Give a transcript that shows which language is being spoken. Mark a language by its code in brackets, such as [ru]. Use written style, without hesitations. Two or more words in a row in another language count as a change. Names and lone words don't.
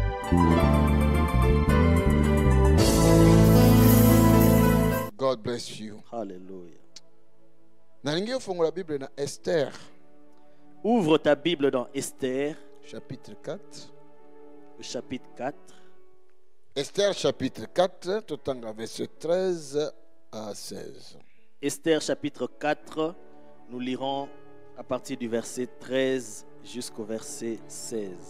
[en] God bless you. Hallelujah. [ln] Nalingi ofongola Bible na Esther [fr] Ouvre ta Bible dans Esther, chapitre 4. le chapitre 4. Esther chapitre 4, totanga verset 13 à 16. Esther chapitre 4, nous lirons à partir du verset 13 jusqu'au verset 16.